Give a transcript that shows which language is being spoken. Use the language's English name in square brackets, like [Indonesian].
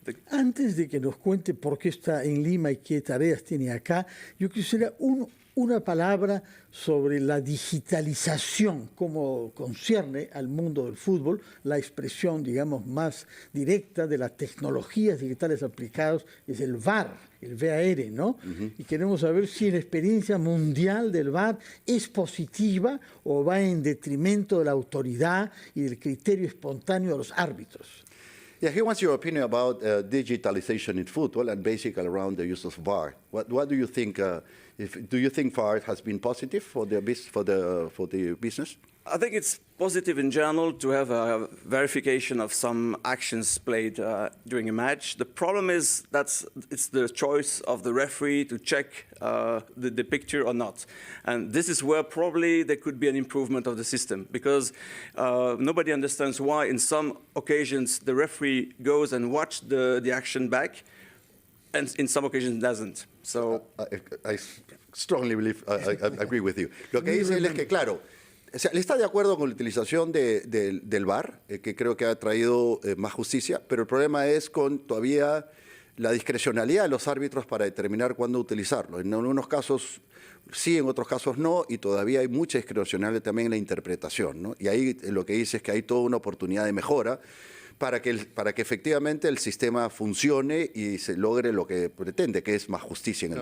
[Spanish] Antes de que nos cuente por qué está en Lima y qué tareas tiene acá, yo quisiera una palabra sobre la digitalización, cómo concierne al mundo del fútbol, la expresión, digamos, más directa de las tecnologías digitales aplicadas es el VAR, el VAR, ¿no? Y queremos saber si la experiencia mundial del VAR es positiva o va en detrimento de la autoridad y del criterio espontáneo de los árbitros. [English] Yeah, he wants your opinion about digitalization in football and basically around the use of VAR. What do you think? Do you think VAR has been positive for the business? I think it's positive in general to have a verification of some actions played during a match. The problem is that it's the choice of the referee to check the picture or not. And this is where probably there could be an improvement of the system, because nobody understands why in some occasions the referee goes and watches the action back, and in some occasions doesn't. So I strongly believe, I agree with you. [Spanish] Lo que dice él es que, claro, o sea, él está de acuerdo con la utilización del VAR, que creo que ha traído más justicia, pero el problema es con todavía la discrecionalidad de los árbitros para determinar cuándo utilizarlo. En algunos casos sí, en otros casos no, y todavía hay mucha discrecionalidad también en la interpretación, ¿no? Y ahí lo que dice es que hay toda una oportunidad de mejora para que efectivamente el sistema funcione y se logre lo que pretende, que es más justicia en el